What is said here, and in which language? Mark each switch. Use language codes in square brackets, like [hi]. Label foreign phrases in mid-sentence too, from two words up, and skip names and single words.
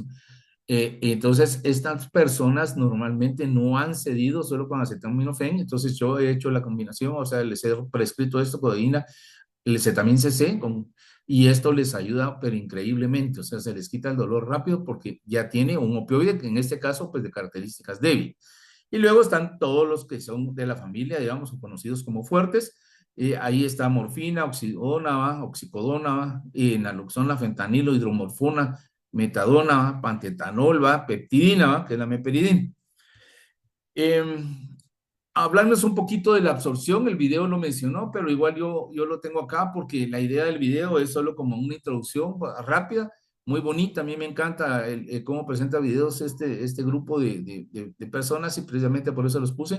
[es] Entonces, estas personas normalmente no han cedido solo con acetaminofén, entonces yo he hecho la combinación, o sea, les he prescrito esto, codeína, el cetamin CC, y esto les ayuda, pero increíblemente, o sea, se les quita el dolor rápido porque ya tiene un opioide, que en este caso, pues de características débiles. Y luego están todos los que son de la familia, digamos, o conocidos como fuertes. Ahí está morfina, oxidona, oxicodona, naloxona, fentanilo, hidromorfona, metadona, pantetanol, peptidina, que es la meperidina. Eh, Hablarnos un poquito de la absorción, el video lo mencionó, pero igual yo lo tengo acá porque la idea del video es solo como una introducción rápida, muy bonita. A mí me encanta cómo presenta videos este grupo de personas y precisamente por eso los puse.